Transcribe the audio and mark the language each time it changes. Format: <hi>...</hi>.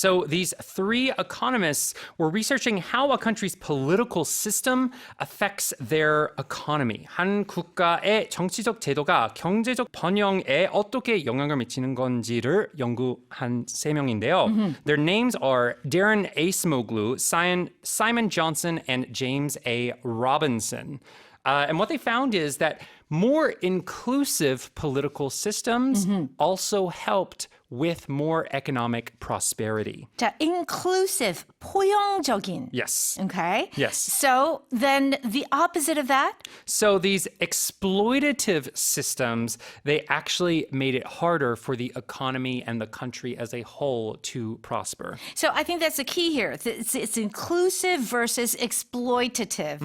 <en>So these three economists were researching how a country's political system affects their economy.</en> <ko>한 국가의 정치적 제도가 경제적 번영에 어떻게 영향을 미치는 건지를 연구한 세 명인데요.</ko> <en>Their names are Darren Acemoglu, Simon Johnson, and James A. Robinson. And what they found is that more inclusive political systems also helped with more economic prosperity.</en> <ko>자, inclusive, 포용적인.</ko> <en>Yes. Okay. Yes. So then the opposite of that? So these exploitative systems, they actually made it harder for the economy and the country as a whole to prosper. So I think that's the key here. It's inclusive versus exploitative.</en>